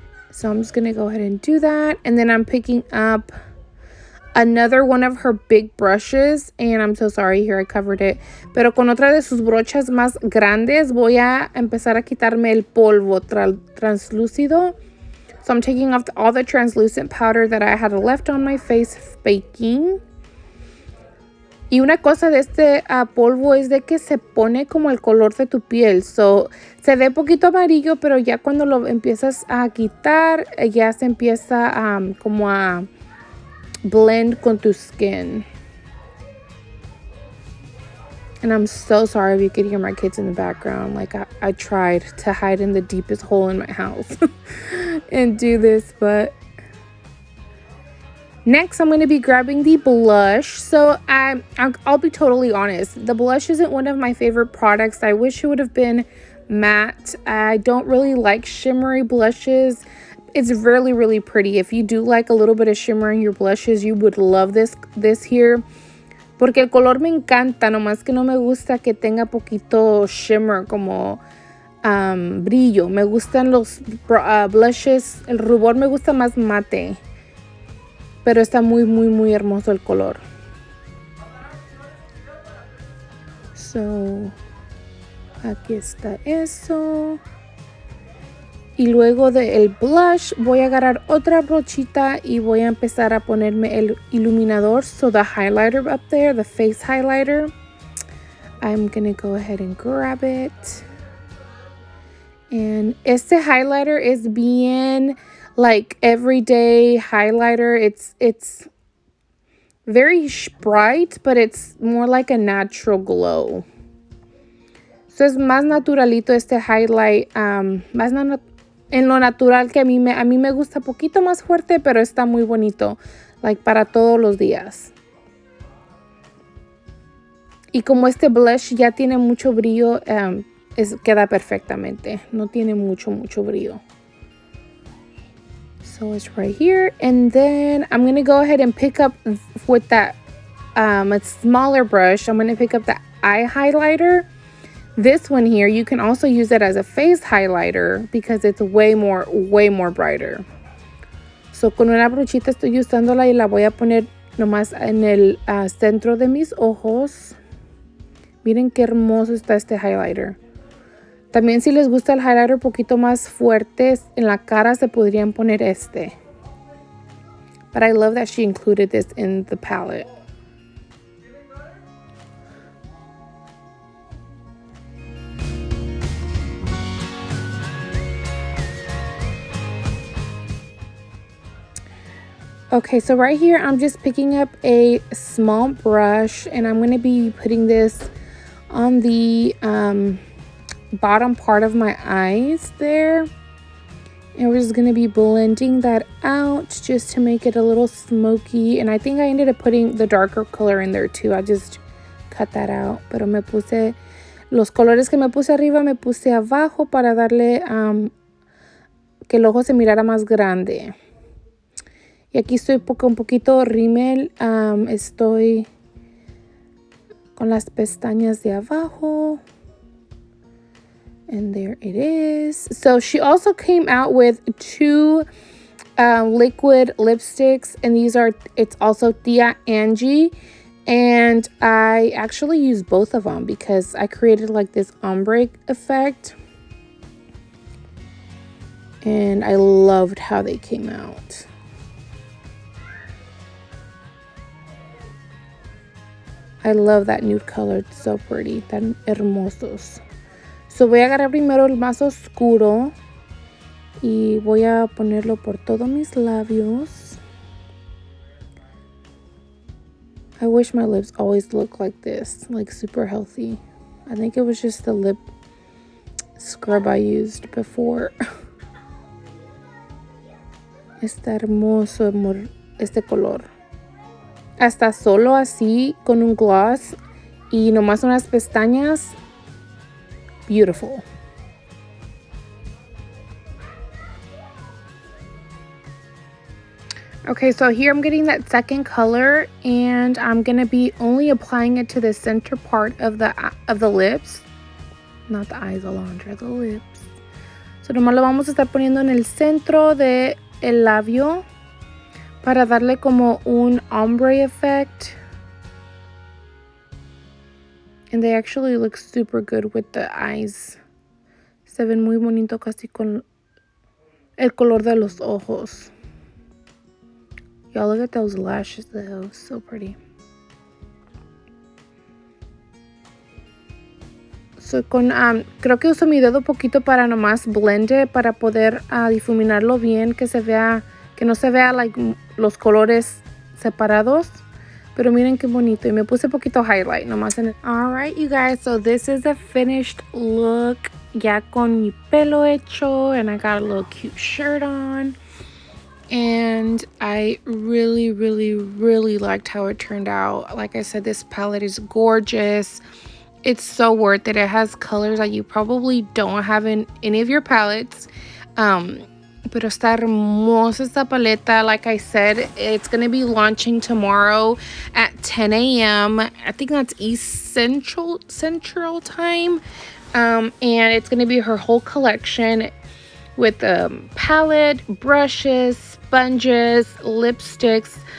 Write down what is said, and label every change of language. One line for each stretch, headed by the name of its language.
English: So I'm just gonna go ahead and do that, and then I'm picking up another one of her big brushes, and I'm so sorry, here I covered it,
Spanish: pero con otra de sus brochas más grandes voy a empezar a quitarme el polvo translúcido.
English: So I'm taking off all the translucent powder that I had left on my face baking.
Spanish: Y una cosa de este polvo es de que se pone como el color de tu piel. So, se ve poquito amarillo, pero ya cuando lo empiezas a quitar, ya se empieza como a blend con tu skin.
English: And I'm so sorry if you could hear my kids in the background. Like, I tried to hide in the deepest hole in my house and do this, but... Next, I'm going to be grabbing the blush. So I'll be totally honest. The blush isn't one of my favorite products. I wish it would have been matte. I don't really like shimmery blushes. It's really pretty. If you do like a little bit of shimmer in your blushes, you would love this here.
Spanish: Porque el color me encanta, nomás que no me gusta que tenga poquito shimmer, como brillo. Me gustan los blushes. El rubor me gusta más mate. Pero está muy hermoso el color. So, aquí está eso. Y luego del blush voy a agarrar otra brochita y voy a empezar a ponerme el iluminador.
English: So the highlighter up there, the face highlighter, I'm gonna go ahead and grab it. And este highlighter is bien like everyday highlighter. It's very bright, but it's more like a natural glow.
Spanish: So es más naturalito este highlight, más en lo natural, que a mí me gusta poquito más fuerte, pero está muy bonito, like para todos los días. Y como este blush ya tiene mucho brillo, queda perfectamente. No tiene mucho brillo.
English: So it's right here. And then I'm going to go ahead and pick up with that a smaller brush. I'm going to pick up the eye highlighter. This one here, you can also use it as a face highlighter because it's way more brighter.
Spanish: So con una brochita estoy usándola y la voy a poner nomás en el centro de mis ojos. Miren qué hermoso está este highlighter. También si les gusta el highlighter un poquito más fuerte en la cara, se podrían poner este.
English: But I love that she included this in the palette. Okay, so right here, I'm just picking up a small brush and I'm going to be putting this on the bottom part of my eyes there. And we're just going to be blending that out just to make it a little smoky. And I think I ended up putting the darker color in there too. I just cut that out.
Spanish: Pero me puse, los colores que me puse arriba, me puse abajo para darle que el ojo se mirara más grande. Y aquí estoy con un poquito rímel. Estoy con las pestañas de abajo.
English: And there it is. So she also came out with two liquid lipsticks. And these are, it's also Tia Angie. And I actually used both of them because I created like this ombre effect. And I loved how they came out. I love that nude color. It's so pretty.
Spanish: Tan hermosos. So voy a agarrar primero el más oscuro. Y voy a ponerlo por todos mis labios.
English: I wish my lips always looked like this. Like super healthy. I think it was just the lip scrub I used before.
Spanish: Está hermoso este color. Hasta solo así con un gloss y nomás unas pestañas.
English: Beautiful. Okay, so here I'm getting that second color and I'm going to be only applying it to the center part of the lips. Not the eyes, Alondra, the lips.
Spanish: So nomás lo vamos a estar poniendo en el centro de el labio para darle como un ombre effect.
English: And they actually look super good with the eyes.
Spanish: Se ven muy bonito casi con el color de los ojos.
English: Y'all, look at those lashes though. So pretty.
Spanish: So creo que uso mi dedo poquito para nomás blende, para poder difuminarlo bien, que no se vea like los colores separados. Pero miren qué bonito. Y me puse poquito highlight nomás en el...
English: Alright, you guys. So this is the finished look.
Spanish: Ya con mi pelo hecho.
English: And I got a little cute shirt on. And I really, really, really liked how it turned out. Like I said, this palette is gorgeous. It's so worth it. It has colors that you probably don't have in any of your palettes.
Spanish: Pero está hermosa esta paleta.
English: Like I said, it's going to be launching tomorrow at 10 a.m. I think that's East Central time. And it's going to be her whole collection with palette, brushes, sponges, lipsticks,